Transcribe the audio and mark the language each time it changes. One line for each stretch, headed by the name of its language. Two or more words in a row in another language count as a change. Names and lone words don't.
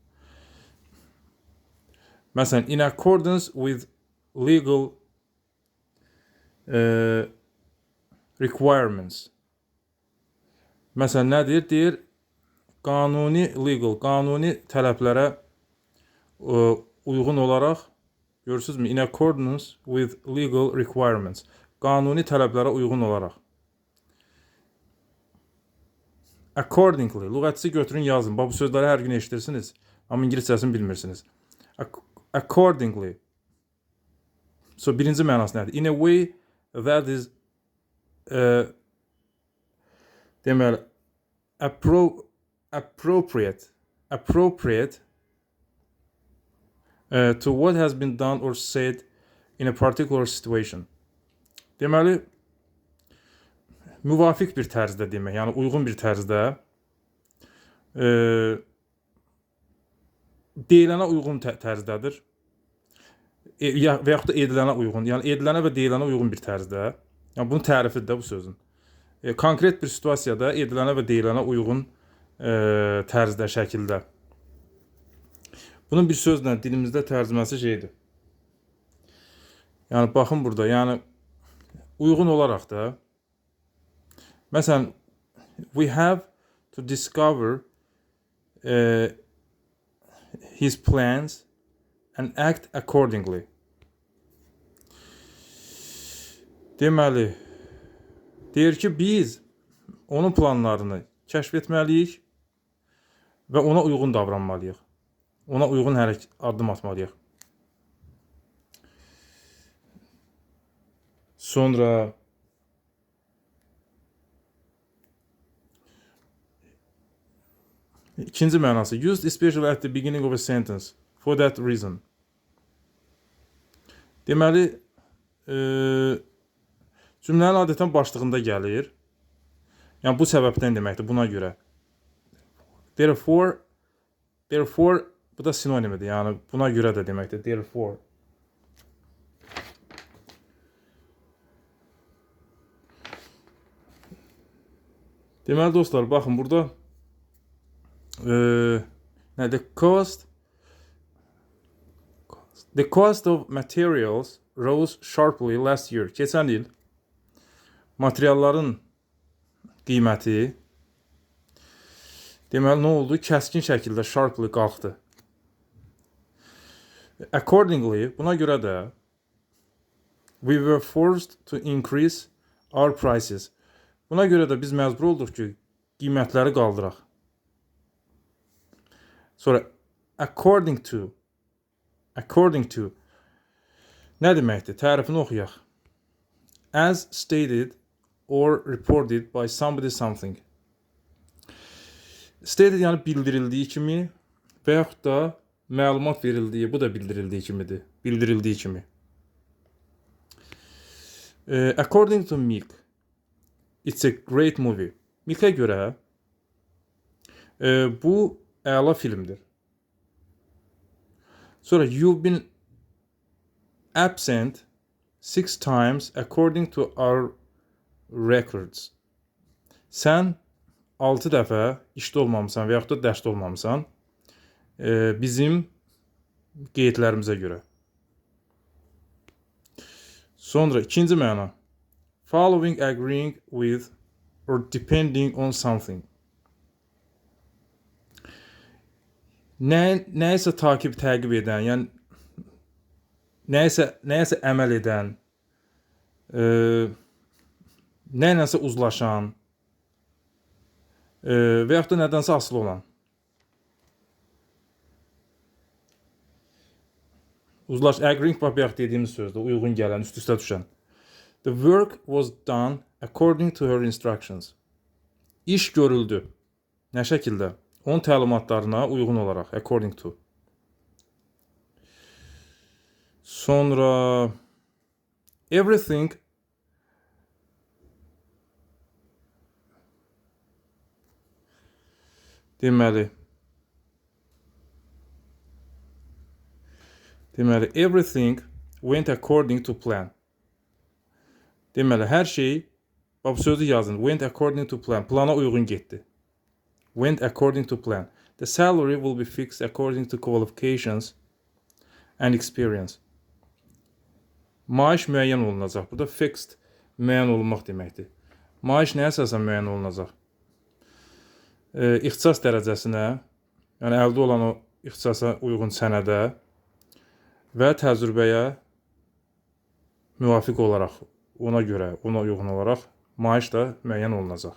Azerbaijani: Məsələn,
English: in accordance with legal requirements.
Azerbaijani: Məsələn, nədir? Deyir, qanuni legal, qanuni tələblərə uyğun olaraq, görürsünüzmü?
English: In accordance with legal requirements.
Azerbaijani: Qanuni tələblərə uyğun olaraq. Accordingly, lüğətçisi götürün yazın. Bu sözləri hər gün eşitirsiniz, amma ingiliscəsini bilmirsiniz.
English: Accordingly.
Azerbaijani: So, birinci mənası nədir?
English: In a way that is deməli, appropriate to what has been done or said in a particular situation.
Azerbaijani: Deməli, müvafiq bir tərzdə demək, yəni uyğun bir tərzdə deyilənə uyğun tərzdədir. Və yaxud da edilənə uyğun, yəni edilənə və deyilənə uyğun bir tərzdə. Yəni bunun tərifidir də bu sözün. Konkret bir situasiyada edilənə və deyilənə uyğun tərzdə, şəkildə. Bunun bir sözlə dilimizdə tərcüməsi şeydir. Yəni baxın burada, yəni uyğun olaraq da. Məsələn,
English: we have to discover his plans and act accordingly.
Azerbaijani: Deməli, deyir ki, biz onun planlarını kəşf etməliyik və ona uyğun davranmalıyıq. Ona uyğun addım atmalıyıq. Sonra ikinci mənası,
English: used especially at the beginning of a sentence for that reason.
Azerbaijani: Deməli, cümlənin adətən başlığında gəlir. Yəni bu səbəbdən deməkdir, buna görə. Therefore, bu da sinonimidir, yəni buna görə də deməkdir, therefore. Deməli dostlar, baxın burada
English: the cost of materials rose sharply last year.
Azerbaijani: Keçən il materialların qiyməti deməli nə oldu? Kəskin şəkildə sharply qalxdı.
English: Accordingly,
Azerbaijani: buna görə də
English: we were forced to increase our prices.
Azerbaijani: Buna görə də biz məcbur olduq ki, qiymətləri qaldıraq. Sonra
English: according to
Azerbaijani: nə deməkdir? Tərifini oxuyaq.
English: As stated or reported by somebody something.
Azerbaijani: Stated yəni bildirildiyi kimi və yaxud da məlumat verildiyi, bu da bildirildiyi kimidir. Bildirildiyi kimi.
English: According to Mick, it's a great movie.
Azerbaijani: Mick'ə görə bu əla filmdir.
English: Sonra you've been absent 6 times according to our records.
Azerbaijani: Sən 6 dəfə işdə olmamısan və yaxud da dərsdə olmamısan bizim qeydlərimizə görə. Sonra ikinci məna.
English: Following, agreeing with or depending on something.
Azerbaijani: Nəyisə təqib edən, yəni nəyəsə əməl edən, nə ilənsə uzlaşan və yaxud da nədənsə asılı olan. Agreeing bax bayaq dediyimiz sözdür, uyğun gələn, üst-üstə düşən.
English: The work was done according to her instructions.
Azerbaijani: İş görüldü. Nə şəkildə? Onun təlimatlarına uyğun olaraq,
English: according to. Sonra everything deməli everything went according to plan.
Azerbaijani: Deməli hər şey, bax bu sözü yazın.
English: Went according to plan.
Azerbaijani: Plana uyğun getdi.
English: Went according to plan. The salary will be fixed according to qualifications and experience.
Azerbaijani: Maaş müəyyən olunacaq. Burada fixed müəyyən olunmaq deməkdir. Maaş nəyə əsasən müəyyən olunacaq? İxtisas dərəcəsinə, yəni əldə olan o ixtisasa uyğun sənədə və təcrübəyə müvafiq olaraq, ona görə, ona uyğun olaraq maaş da müəyyən olunacaq.